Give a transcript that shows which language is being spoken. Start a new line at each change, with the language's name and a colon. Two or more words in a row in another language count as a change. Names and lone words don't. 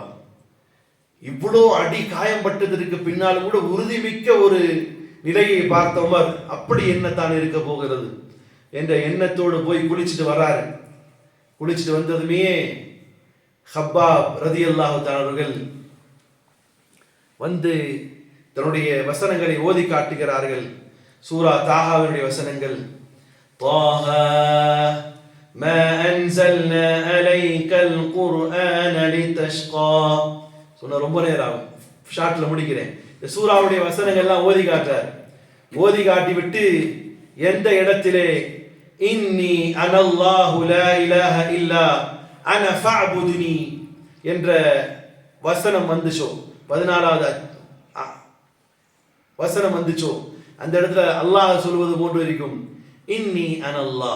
Tamil: இவ்வளோ அடி காயம்பட்டதற்கு பின்னாலும் கூட உறுதிமிக்க ஒரு நிலையை பார்த்த உமர், அப்படி என்ன தான் இருக்க போகிறது என்ற எண்ணத்தோடு போய் குளிச்சுட்டு வர்றாரு. குளிச்சுட்டு வந்ததுமே ஹப்பாப்
Arabic: رضي الله تعالى
Tamil: அவர்கள் வந்து தன்னுடைய வசனங்களை ஓதி காட்டுகிறார்கள். சூரா தாஹாவினுடைய வசனங்கள்.
Arabic: طه ما أنزلنا عليك القرآن لتشقى.
Tamil: சொன்ன ரொம்ப நேரம் ஆகும், ஷார்ட்ல முடிக்கிறேன். இந்த சூராவுடைய வசனங்கள்லாம் ஓதி காட்டார். ஓதி காட்டி விட்டு எந்த இடத்திலே
Arabic: إني أنا الله لا إله إلا أنا فاعبدني
Tamil: என்ற வசனம் வந்துச்சோ, 14வது வசனம் வந்துச்சோ, அந்த இடத்துல அல்லாஹ் சொல்வது போன்று இருக்கும்,
Arabic: إني أنا الله.